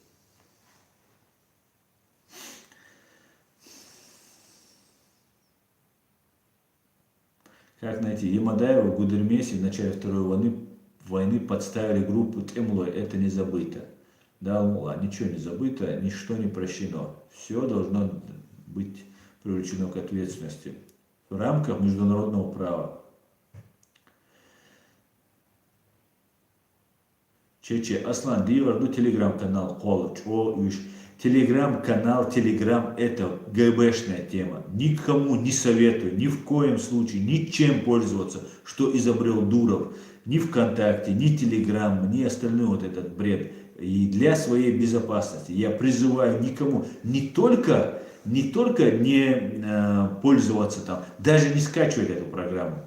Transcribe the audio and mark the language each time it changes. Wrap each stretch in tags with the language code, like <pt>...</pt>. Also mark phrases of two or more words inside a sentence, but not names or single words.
<ru>Как найти? Ямадаева в Гудермесе в начале Второй войны подставили группу Темлой. Это не забыто. Да, Алла, ничего не забыто, ничто не прощено. Все должно быть привлечено к ответственности в рамках международного права. Чече, Аслан, Диварду, телеграм-канал, Колыч, телеграм-канал, телеграм, это ГБшная тема. Никому не советую, ни в коем случае, ничем пользоваться, что изобрел Дуров. Ни ВКонтакте, ни Телеграм, ни остальной вот этот бред. И для своей безопасности я призываю никому не только не пользоваться там, даже не скачивать эту программу.</ru>